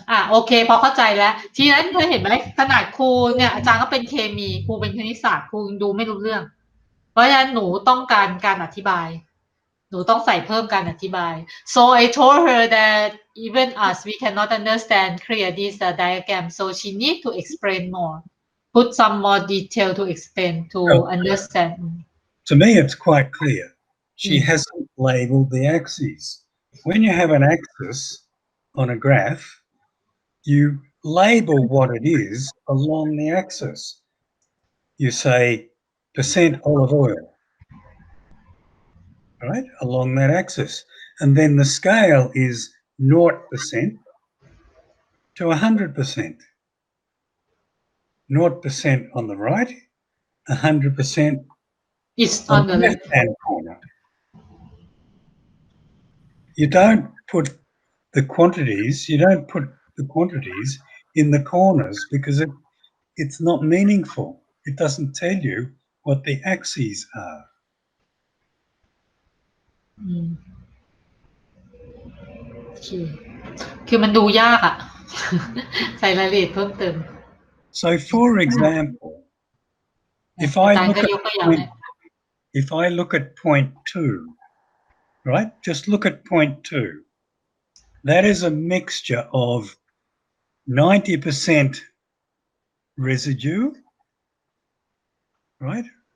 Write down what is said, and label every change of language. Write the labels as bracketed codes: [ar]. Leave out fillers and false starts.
[th] โอเคพอเข้าใจแล้วทีนั้นเธอเห็นไหมขนาดครูเนี่ยอาจารย์ก็เป็นเคมีครูเป็นคณิตศาสตร์ครูดูไม่รู้เรื่องเพราะฉะนั้นหนูต้องการอธิบายหนูต้องใส่เพิ่มการอธิบาย [en] so I told her that even us we cannot understand clear this diagram so she need to explain more put some more detail to explain to understand To me it's quite clear. She hasn't labeled the axes. When you have an axis on a graph, you label what it is along the axis. You say percent olive oil, right, along that axis. And then the scale is 0% to 100%. 0% on the right, 100% is on the left-hand corner. You don't put the quantities in the corners because it's not meaningful. It doesn't tell you what the axes are. [th] คือมันดูยากอะ ใส่รายละเอียดเพิ่มเติม [en] So for example, if I look at point 2, right? Just look at point 2. That is a mixture of 90% residue, right?